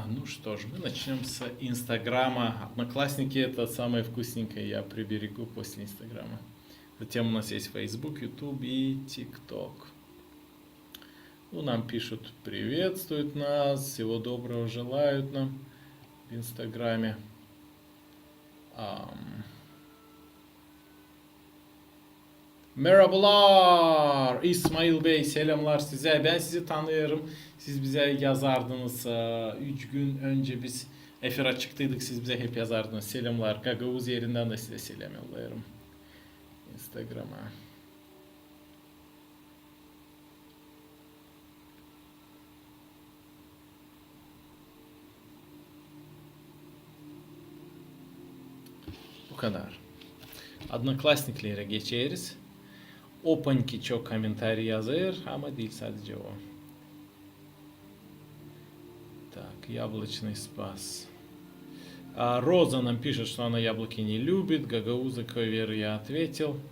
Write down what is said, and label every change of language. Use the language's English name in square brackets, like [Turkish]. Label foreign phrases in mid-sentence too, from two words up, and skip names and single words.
[Russian] Ну что ж, мы начнем с Инстаграма. Одноклассники — это самое вкусненькое, я приберегу после Инстаграма. Затем у нас есть Facebook, YouTube и TikTok. Ну, нам пишут, приветствуют нас, всего доброго желают нам в Инстаграме. [Gagauz] Merhabalar İsmail Bey, selamlar size. Ben sizi tanıyorum. Siz bize yazardınız. 3 gün önce biz efira çıktıydık. Siz bize hep yazardınız. Selamlar. Gagavuz yerinden de size selam yolluyorum. Instagram'a. Bu kadar. Одноклассниклere geçeriz. Опаньки çok комментарий yazır ama değil sadece o. [Russian] Так, яблочный спас. Роза нам пишет, что она яблоки не любит. Гагауза, какой веры я ответил.